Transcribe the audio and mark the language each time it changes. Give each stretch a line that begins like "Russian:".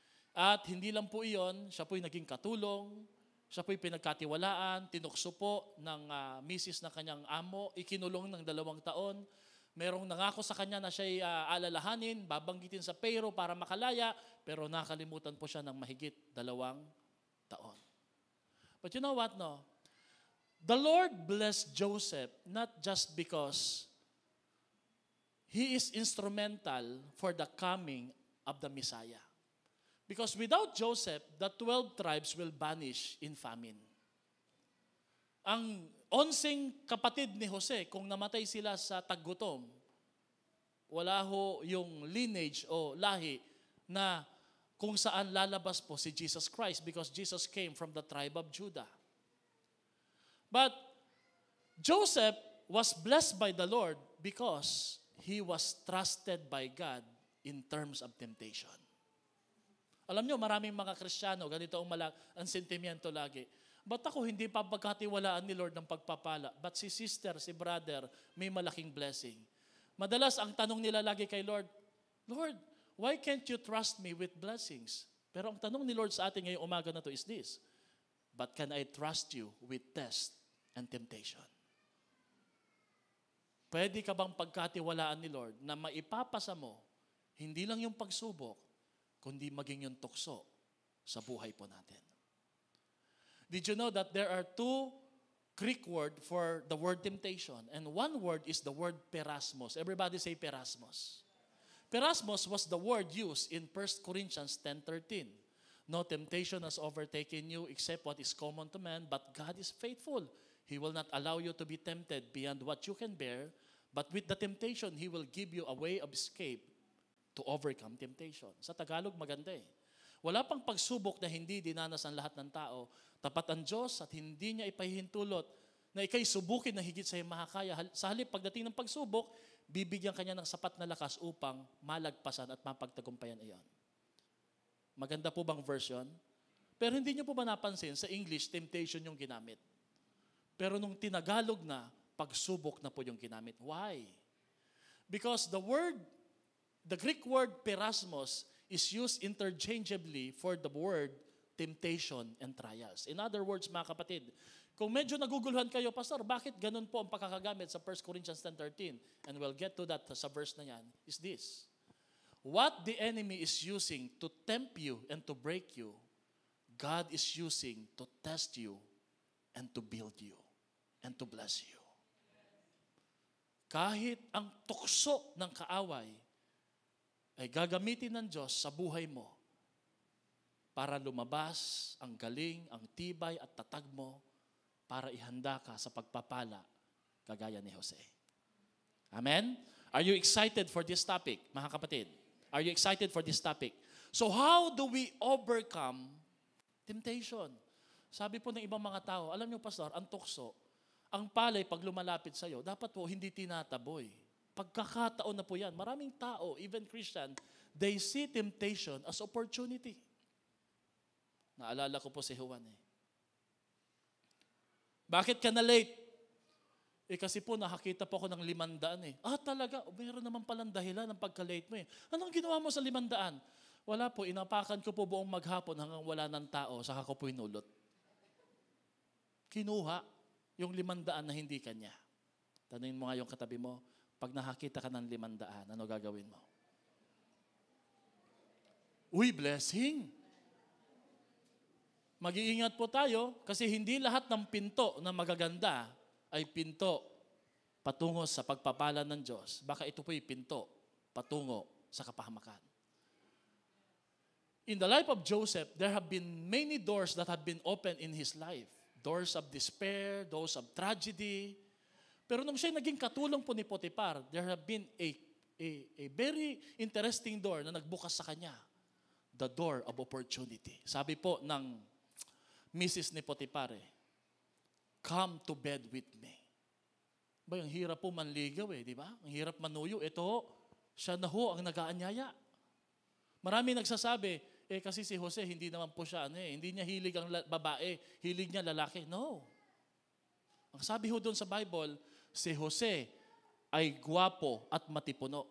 Filipino: At hindi lang po iyon, siya po'y naging katulong, siya po'y pinagkatiwalaan, tinukso po ng misis na kanyang amo, ikinulong ng 2 taon. Merong nangako sa kanya na siya'y alalahanin, babanggitin sa payroll para makalaya, pero nakalimutan po siya ng mahigit 2 taon.
English: But you know what, no? The Lord blessed Joseph not just because he is instrumental for the coming of the Messiah. Because without Joseph, the 12 tribes will vanish in famine.
Filipino: Ang 11 kapatid ni Jose, kung namatay sila sa taggutom, wala ho yung lineage o lahi na kung saan lalabas po si Jesus Christ
English: because Jesus came from the tribe of Judah. But Joseph was blessed by the Lord because he was trusted by God in terms of temptation.
Filipino: Alam nyo, maraming mga Kristiyano, ganito ang sentimiento lagi. Ba't ako hindi pa pagkatiwalaan ni Lord ng pagpapala? But si sister, si brother, may malaking blessing. Madalas ang tanong nila lagi kay Lord, Lord,
English: why can't you trust me with blessings?
Filipino: Pero ang tanong ni Lord sa atin ngayong umaga na to
English: is this, but can I trust you with test and temptation?
Filipino: Pwede ka bang pagkatiwalaan ni Lord na maipapasa mo, hindi lang yung pagsubok, kundi maging yung tukso sa buhay po natin.
English: Did you know that there are 2 Greek words for the word temptation? And one word is the word perasmos. Everybody say perasmos. Perasmos was the word used in 1 Corinthians 10:13. No temptation has overtaken you except what is common to man, but God is faithful. He will not allow you to be tempted beyond what you can bear, but with the temptation, He will give you a way of escape to overcome temptation.
Filipino: Sa Tagalog, maganda eh. Wala pang pagsubok na hindi dinanas ang lahat ng tao. Tapat ang Diyos at hindi niya ipahihintulot na ikay subukin na higit sa iyong makakaya. Sa halip, pagdating ng pagsubok, bibigyan kanya ng sapat na lakas upang malagpasan at mapagtagumpayan iyon. Maganda po bang version? Pero hindi niyo po ba napansin, sa English, temptation yung ginamit. Pero nung tinagalog na, pagsubok na po yung ginamit.
English: Why? Because the Greek word perasmos is used interchangeably for the word temptation and trials. In other words,
Filipino: mga kapatid, kung medyo naguguluhan kayo, Pastor, bakit ganun po ang pagkakagamit sa 1 Corinthians 10:13?
English: And we'll get to that
Filipino: sa verse na yan,
English: is this. What the enemy is using to tempt you and to break you, God is using to test you and to build you and to bless you.
Filipino: Kahit ang tukso ng kaaway ay gagamitin ng Diyos sa buhay mo para lumabas ang galing, ang tibay at tatag mo para ihanda ka sa pagpapala kagaya ni Jose.
English: Amen? Are you excited for this topic,
Filipino: mga kapatid?
English: Are you excited for this topic? So how do we overcome temptation?
Filipino: Sabi po ng ibang mga tao, alam niyo, Pastor, ang tukso, ang palay pag lumalapit sa'yo, dapat po hindi tinataboy. Pagkakataon na po yan. Maraming tao,
English: even Christian, they see temptation as opportunity.
Filipino: Naalala ko po si Juan eh. Bakit ka na late? Kasi po nakakita po ako ng 500 eh. Talaga, meron naman palang dahilan ng pagka-late mo eh. Anong ginawa mo sa 500? Wala po, inapakan ko po buong maghapon hanggang wala ng tao, saka ko po inulot. Kinuha yung 500 na hindi kanya. Tanungin mo nga yung katabi mo, pag nakakita ka ng 500, ano gagawin mo? Uy, blessing! Mag-iingat po tayo kasi hindi lahat ng pinto na magaganda ay pinto patungo sa pagpapala ng Diyos. Baka ito po'y pinto patungo sa kapahamakan.
English: In the life of Joseph, there have been many doors that have been opened in his life. Doors of despair, doors of tragedy.
Filipino: Pero nung siya naging katulong po ni Potiphar,
English: there have been a very interesting door
Filipino: na nagbukas sa kanya.
English: The door of opportunity.
Filipino: Sabi po ng Mrs.
English: ni Potiphar, come to bed with me.
Filipino: Ang hirap po manligaw di ba? Ang hirap manuyo. Ito, siya na ho ang nag-aanyaya. Marami nagsasabi, Kasi si Jose, hindi naman po siya, hindi niya hilig ang babae, hilig niya lalaki. No. Ang sabi ho doon sa Bible, si Jose ay gwapo at matipuno.